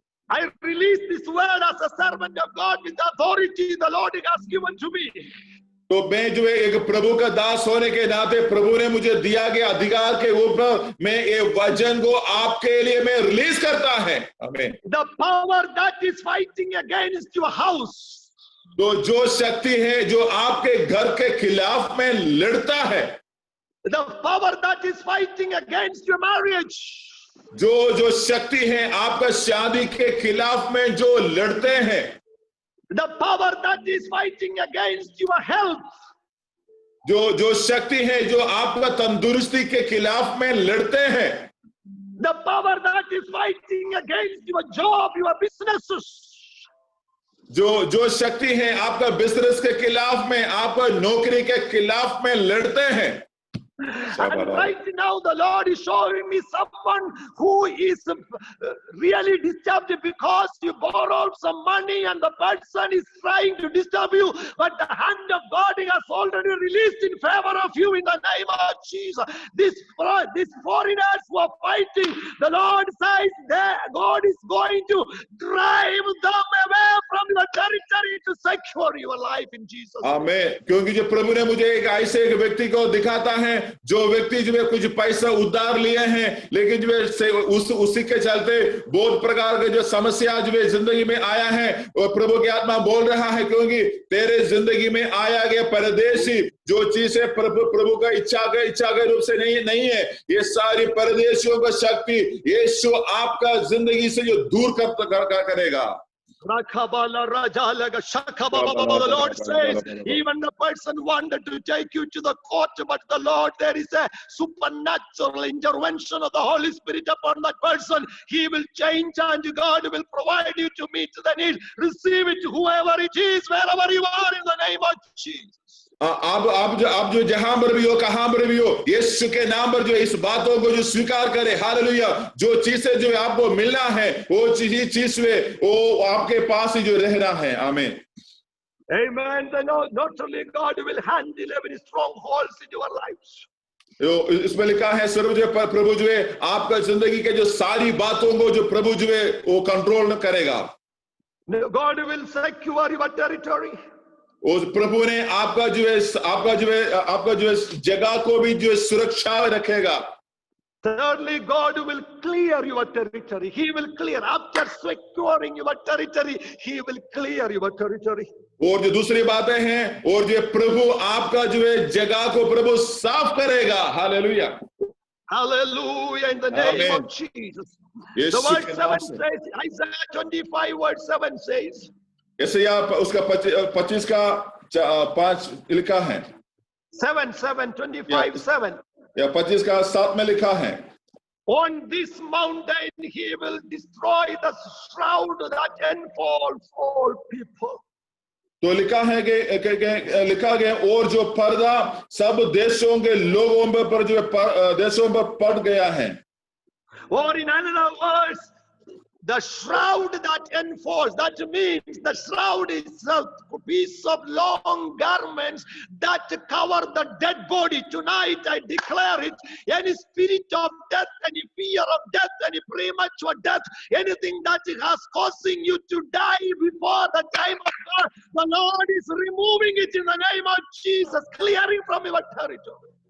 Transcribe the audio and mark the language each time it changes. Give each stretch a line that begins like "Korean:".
English: I release this word as a servant of God with the authority the Lord has given to me.
Hindi: तो मैं जो है एक प्रभु का दास होने के नाते प्रभु ने मुझे दिया गया अधिकार के ऊपर मैं ये वचन को आपके लिए मैं रिलीज करता है। आमीन।
English: The power that is fighting against your house,
Hindi: तो जो शक्ति है जो आपके घर के खिलाफ में लड़ता है,
English: the power that is fighting against your marriage,
Hindi: जो शक्ति है आपका शादी के खिलाफ में जो लड़ते हैं,
English: the power that is fighting against your health,
Hindi: जो शक्ति है जो आपका तंदुरुस्ती के खिलाफ में लड़ते हैं,
English: the power that is fighting against your job, your businesses,
Hindi: जो शक्ति है आपका बिजनेस के खिलाफ में, आपका नौकरी के खिलाफ में लड़ते हैं।
English: And right now the Lord is showing me someone who is really disturbed because you borrowed some money and the person is trying to disturb you, but the hand of God has already released in favor of you in the name of Jesus. These foreigners who are fighting, the Lord says that God is going to drive them away from your territory to secure your life in Jesus.
Hindi: आमीन। क्योंकि जो प्रभु ने मुझे एक ऐसे एक व्यक्ति को दिखाता है, जो व्यक्ति जो है कुछ पैसा उधार लिए हैं, लेकिन जो है उसी के चलते बहुत प्रकार के जो समस्या जो है जिंदगी में आया है, और प्रभु की आत्मा बोल रहा है क्योंकि तेरे जिंदगी में आया गया परदेशी जो चीजें प्रभु का इच्छा के रूप से नहीं है, ये सारी परदेशियों का शक्ति यीशु आपका जिंदगी से जो दूर करेगा।
English: The Lord says, even the person wanted to take you to the court, but the Lord, there is a supernatural intervention of the Holy Spirit upon that person. He will change and God will provide you to meet the need. Receive it, whoever it is, wherever you are, in the name of Jesus.
Hindi: आप जो जहां पर भी हो, कहां पर भी हो, यीशु के नाम पर जो इस बातों को जो स्वीकार करे, हालेलुया। जो चीजें जो आपको मिलना है वो चीज में वो आपके पास ही जो रहना है। आमीन।
English: Amen. Then not only God will handle every strongholds in your lives.
Hindi: इसमें लिखा है सर्व जो प्रभु जो है आपका जिंदगी के जो सारी बातों को जो प्रभु जो है वो कंट्रोल न करेगा।
English: God will secure your territory.
Hindi: उस प्रभु ने आपका जो है जगह को भी जो सुरक्षा रखेगा।
English: Thirdly, God will clear your territory. He will clear. After securing your territory, He will clear your territory.
Hindi: और जो दूसरी बातें हैं, और जो प्रभु आपका जो है जगह को प्रभु साफ करेगा। Hallelujah,
English: Hallelujah, in the name of Jesus. The verse 7 says, Isaiah 25 verse 7 says,
Hindi: यशायाह उसका 25 का 5 लिखा है। 7:25 या 25 का 7 में लिखा है,
English: on this mountain He will destroy the shroud that enfolds all people.
Hindi: तो लिखा है कि लिखा गया और जो पर्दा सब देशों के लोगों पर जो देशों पर पड़ गया है।
English: Or in another words, the shroud that enfolds, that means the shroud is a piece of long garments that cover the dead body. Tonight I declare it, any spirit of death, any fear of death, any premature death, anything that has causing you to die before the time of God, the Lord is removing it in the name of Jesus, clearing from your territory.